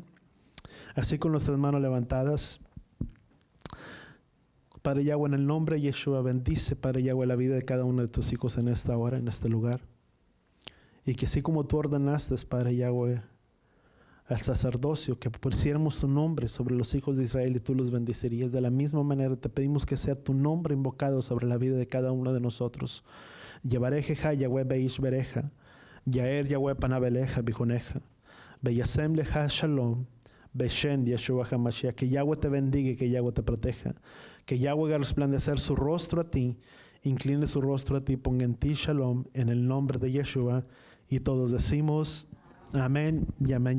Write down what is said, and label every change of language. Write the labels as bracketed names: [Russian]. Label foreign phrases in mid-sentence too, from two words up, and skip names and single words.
[Spanish] Así, con nuestras manos levantadas, Padre Yahweh, en el nombre de Yeshua, bendice, Padre Yahweh, la vida de cada uno de tus hijos en esta hora, en este lugar. Y que así como tú ordenaste, Padre Yahweh, al sacerdocio, que pusiéramos tu nombre sobre los hijos de Israel y tú los bendecirías, de la misma manera te pedimos que sea tu nombre invocado sobre la vida de cada uno de nosotros. [Hebrew] יברכך יהוה וישמרך יאר יהוה פניו אליך ויחנך וישם לך שלום בשם ישוע המשיח. [Spanish] Que Yahweh te bendiga y que Yahweh te proteja. Que Yahweh haga resplandecer su rostro a ti incline su rostro a ti, ponga en ti shalom, en el nombre de Yeshua. Y todos decimos amén y amén.